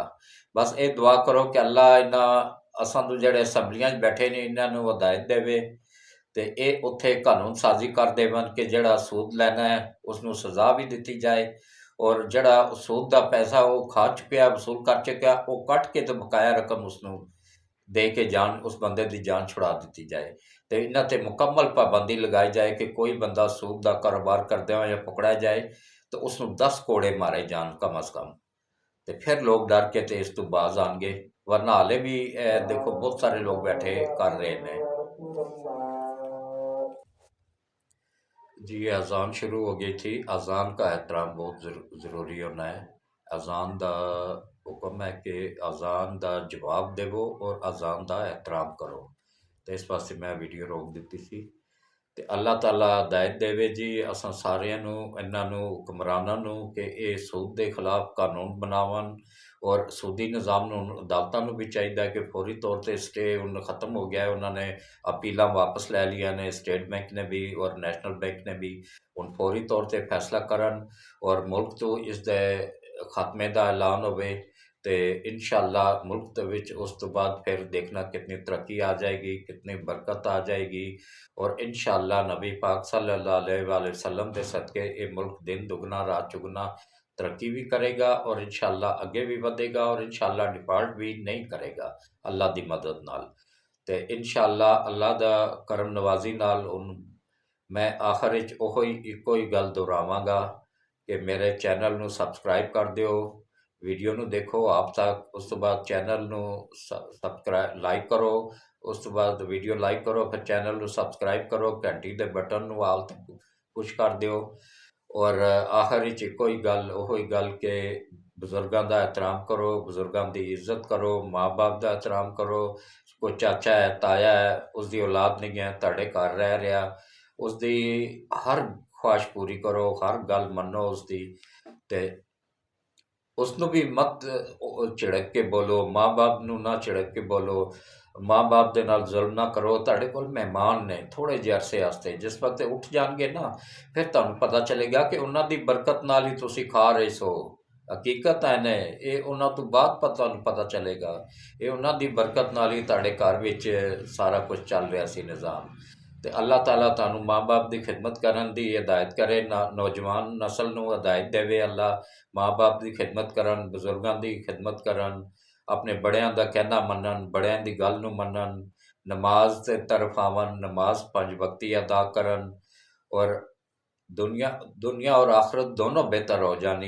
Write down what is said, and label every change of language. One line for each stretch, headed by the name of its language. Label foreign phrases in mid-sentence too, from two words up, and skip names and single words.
Punjabi: ਬਸ ਇਹ ਦੁਆ ਕਰੋ ਕਿ ਅੱਲਾ ਇਹਨਾਂ ਅਸਾਂ ਤੋਂ ਜਿਹੜੇ ਅਸੈਂਬਲੀਆਂ 'ਚ ਬੈਠੇ ਨੇ, ਇਹਨਾਂ ਨੂੰ ਹਦਾਇਤ ਦੇਵੇ, ਤੇ ਇਹ ਉੱਥੇ ਕਾਨੂੰਨ ਸਾਜ਼ੀ ਕਰ ਦੇਵਣ ਕਿ ਜਿਹੜਾ ਸੂਦ ਲੈਣਾ ਹੈ ਉਸਨੂੰ ਸਜ਼ਾ ਵੀ ਦਿੱਤੀ ਜਾਏ, ਔਰ ਜਿਹੜਾ ਸੂਦ ਦਾ ਪੈਸਾ ਉਹ ਖਾ ਚੁੱਕਿਆ, ਵਸੂਲ ਕਰ ਚੁੱਕਿਆ, ਉਹ ਕੱਟ ਕੇ ਤੇ ਬਕਾਇਆ ਰਕਮ ਉਸਨੂੰ ਦੇ ਕੇ ਜਾਨ, ਉਸ ਬੰਦੇ ਦੀ ਜਾਨ ਛੁਡਾ ਦਿੱਤੀ ਜਾਏ। ਤੇ ਇਹਨਾਂ ਤੇ ਮੁਕੰਮਲ ਪਾਬੰਦੀ ਲਗਾਈ ਜਾਏ ਕਿ ਕੋਈ ਬੰਦਾ ਸੂਦ ਦਾ ਕਾਰੋਬਾਰ ਕਰਦੇ ਹੋਏ ਪਕੜਿਆ ਜਾਏ ਤਾਂ ਉਸਨੂੰ 10 ਕੋੜੇ ਮਾਰੇ ਜਾਣ ਕਮ ਅਜ਼ ਕਮ, ਤੇ ਫਿਰ ਲੋਕ ਡਰ ਕੇ ਤੇ ਇਸ ਤੋਂ ਬਾਜ਼ ਆਉਣਗੇ। ਵਰਨਾ ਹਾਲੇ ਵੀ ਦੇਖੋ ਬਹੁਤ ਸਾਰੇ ਲੋग
Urdu: بیٹھے کر رہے ہیں. جی اذان شروع ہو گئی تھی. اذان کا احترام بہت ضروری ہونا ہے۔ اذان کا حکم ہے کہ اذان کا جواب دیوو اور اذان کا احترام کرو، تو اس واسطے میں ویڈیو روک
Punjabi: دی سی. ਤੇ ਅੱਲਾਹ ਤਾਲਾ ਹਦਾਇਤ ਦੇਵੇ ਜੀ ਅਸਾਂ ਸਾਰਿਆਂ ਨੂੰ, ਇਹਨਾਂ ਨੂੰ ਹੁਕਮਰਾਨਾਂ ਨੂੰ, ਕਿ ਇਹ ਸੂਦ ਦੇ ਖਿਲਾਫ ਕਾਨੂੰਨ ਬਣਾਵਣ, ਔਰ ਸੂਦੀ ਨਿਜ਼ਾਮ ਨੂੰ ਅਦਾਲਤਾਂ ਨੂੰ ਵੀ ਚਾਹੀਦਾ ਕਿ ਫੌਰੀ ਤੌਰ ਤੇ ਸਟੇ ਹੁਣ ਖ਼ਤਮ ਹੋ ਗਿਆ ਹੈ, ਉਹਨਾਂ ਨੇ ਅਪੀਲਾਂ ਵਾਪਸ ਲੈ ਲਈਆਂ ਨੇ, ਸਟੇਟ ਬੈਂਕ ਨੇ ਵੀ ਔਰ ਨੈਸ਼ਨਲ ਬੈਂਕ ਨੇ ਵੀ, ਹੁਣ ਫੌਰੀ ਤੌਰ ਤੇ ਫੈਸਲਾ ਕਰਨ ਔਰ ਮੁਲਕ ਤੋਂ ਇਸ ਦੇ ਖਾਤਮੇ ਦਾ ਐਲਾਨ ਹੋਵੇ, ਤੇ ਇਨਸ਼ਾਅੱਲਾ ਮੁਲਕ ਦੇ ਵਿੱਚ ਉਸ ਤੋਂ ਬਾਅਦ ਫਿਰ ਦੇਖਣਾ ਕਿਤਨੀ ਤਰੱਕੀ ਆ ਜਾਏਗੀ, ਕਿਤਨੀ ਬਰਕਤ ਆ ਜਾਏਗੀ,
Urdu: اور انشاءاللہ نبی پاک
Arabic: صلی اللہ علیہ وسلم
Urdu: کے صدقے یہ ملک دن دگنا رات چگنا ترقی بھی کرے گا، اور انشاءاللہ اگے بھی بڑھے گا، اور انشاءاللہ ڈیفالٹ بھی نہیں کرے گا اللہ کی مدد نال.
Punjabi: تے انشاءاللہ اللہ دا کرم نوازی نال میں آخر وچ اوہی اکو ہی گل دہراواں گا کہ میرے چینل نوں سبسکرائب کر دیو، ویڈیو نوں دیکھو آپ تک، اس توں بعد چینل نوں سبسکرائب لائک کرو، اس توں بعد ویڈیو لائک کرو، فیر چینل نوں سبسکرائب کرو، گھنٹی کے بٹن نوں آل تک پش کر دیو.
Urdu: اور آخر
Punjabi: وچ اکو ہی گل اوہی گل
Urdu: کہ بزرگوں کا احترام کرو، بزرگوں کی عزت کرو، ماں باپ کا احترام کرو. کوئی چاچا ہے، تایا ہے، اس کی اولاد نہیں ہے، تہاڈے گھر رہ رہا,
Punjabi: اس دی ہر خواہش پوری کرو، ہر گل منو اس دی، تے اس نو بھی مت چڑک کے بولو، ماں باپ نو نہ چڑک کے بولو، ماں باپ دے نال ظلم نہ کرو۔ تہاڈے کول مہمان نے تھوڑے جے عرصے واسطے، جس وقت اٹھ جان گے نا، پھر تہانوں پتہ چلے گا کہ انہاں دی برکت نال ہی تسی کھا رہے سو۔ حقیقت ہے نے یہ انہاں تو بعد تہانوں پتہ چلے گا، یہ انہاں دی برکت نال ہی تہاڈے گھر وچ سارا کچھ چل رہا سی نظام۔ تے اللہ تعالیٰ تانوں ماں باپ دی خدمت کرن دی ہدایت کرے، نوجوان نسل نو ہدایت دے اللہ، ماں باپ دی خدمت کرن، بزرگاں دی خدمت کرن، اپنے بڑیاں دا کہنا منن، بڑیاں دی گل نو منن، نماز تے طرف آون، نماز 5 وقتی ادا کرن، اور دنیا اور آخرت دونوں بہتر ہو جانی۔